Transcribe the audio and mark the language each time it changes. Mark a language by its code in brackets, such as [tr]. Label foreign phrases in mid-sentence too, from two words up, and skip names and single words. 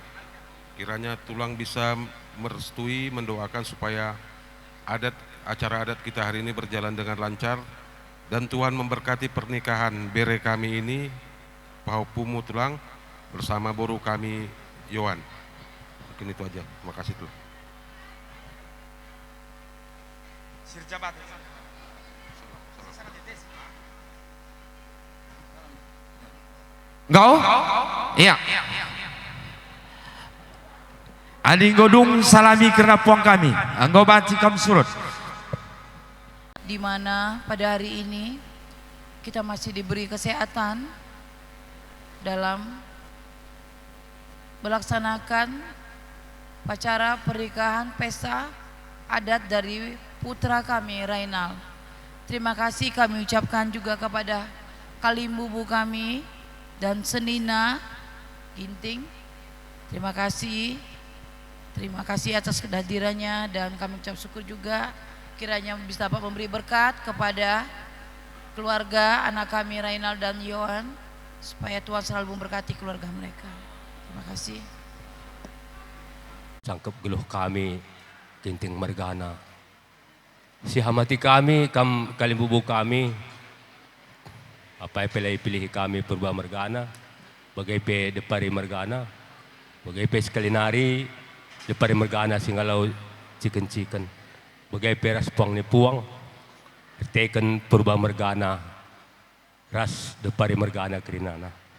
[id] Kiranya tulang bisa merestui, mendoakan supaya acara adat kita hari ini berjalan dengan lancar dan Tuhan memberkati pernikahan bere kami ini, Pahupumu tulang bersama boru kami Yohan. Mungkin itu aja. Terima kasih tuh. Engkau? Iya. [btx] Adi godung salami kerana puang kami. Engkau banci kam surut. [id] Di mana pada hari ini kita masih diberi kesehatan dalam melaksanakan upacara pernikahan pesta adat dari putra kami Rainal. Terima kasih kami ucapkan juga kepada Kalimbubu kami dan Senina Ginting. Terima kasih atas kehadirannya dan kami ucap syukur juga kiranya bisa dapat memberi berkat kepada keluarga anak kami Rainal dan Yohan supaya Tuhan selalu memberkati keluarga mereka. Terima kasih. [btx] Sangkep geluh kami Ginting Mergana. Si hamati kami, Kalimbubu kami, apa yang pilih kami Purba Mergana, bagai pe Depari Mergana, bagai pe Sekalinari, Depari Mergana Singalau Ciken, bagai pe Raspong ni Puang, Teken Purba Mergana, Ras Depari Mergana Kerinana.